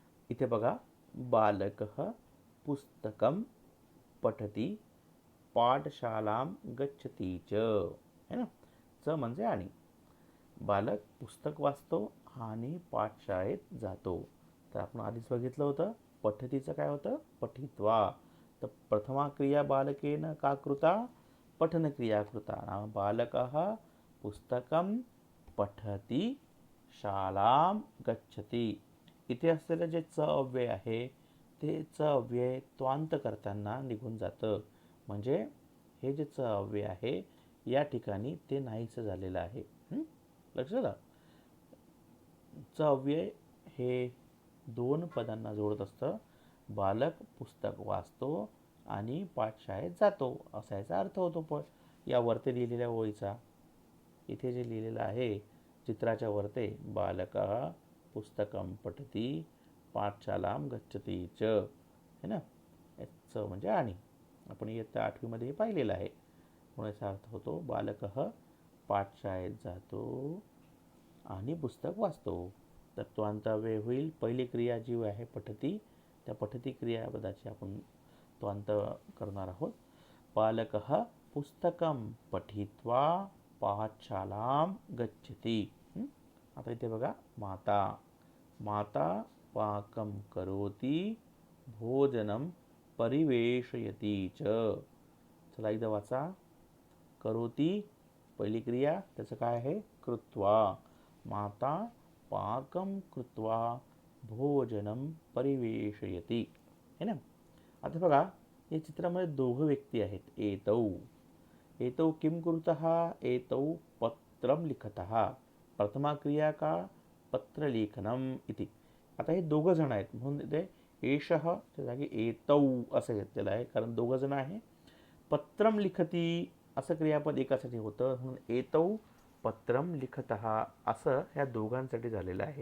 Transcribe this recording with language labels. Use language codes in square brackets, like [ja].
[mr] इथे बघा, [sa] बालकः पुस्तकं पठति पाठशालां गच्छति च, [mr] है ना. च म्हणजे आणि. बालक पुस्तक वाचतो आणि पाठशाळेत जातो. तर आपण आधीच बघितलं होतं पठतीचं काय होतं पठित्वा. [sa] तर प्रथमा क्रिया बालकेन का कृता, पठन क्रिया कृता. बालकः पुस्तकं पठति शालां गच्छति. [mr] इथे असलेलं जे च अव्यय आहे ते च अव्यय त्वांत करताना निघून जातं. म्हणजे हे जे च अव्यय आहे या ठिकाणी ते नाहीसं झालेलं आहे. लक्षात आलं. च अव्यय हे 2 पदांना जोडत असतं. बालक पुस्तक वाचतो आणि पाठशाळेत जातो असा याचा अर्थ होतो. पण या वरती लिहिलेल्या ओळीचा इथे जे लिहिलेलं आहे चित्राच्या वरते, [sa] बालकः पुस्तकं पठति पाठशालां गच्छति च, [mr] है ना. च म्हणजे आणि. आपण इयत्ता 8वी मध्ये हे पाहिलेलं आहे. म्हणून याचा अर्थ होतो बालकः पाठशाळेत जातो आणि पुस्तक वाचतो. तर त्वांत अव्यय होईल. पहिली क्रिया जी आहे पठति, त्या पठति क्रियापदाची आपण त्वांत करणार आहोत. [sa] बालकः पुस्तकं पठित्वा पाठशालां गच्छति. [mr] आता इथे बघा, [sa] माता, माता पाकं करोति भोजनं परिवेशयति च. [mr] चला एकदा वाचा. करोति पहिली क्रिया, त्याचं काय आहे कृत्वा. [sa] माता पाकं कृत्वा भोजनं परिवेशयति, है ना. [mr] आता बघा, या चित्रामध्ये 2 व्यक्ती आहेत. [sa] एतौ, एतौ किं कुरुतः, एतौ पत्रं लिखतः. प्रथमा क्रिया का पत्रलेखनम इति. [mr] आता हे 2 जण आहेत म्हणून इथे एषः त्या जागी एतौ असं घेतलेलं आहे, कारण 2 जण आहे. पत्रम लिखती असं क्रियापद एकासाठी होतं म्हणून एतौ पत्रम लिखतः असं ह्या दोघांसाठी झालेलं आहे.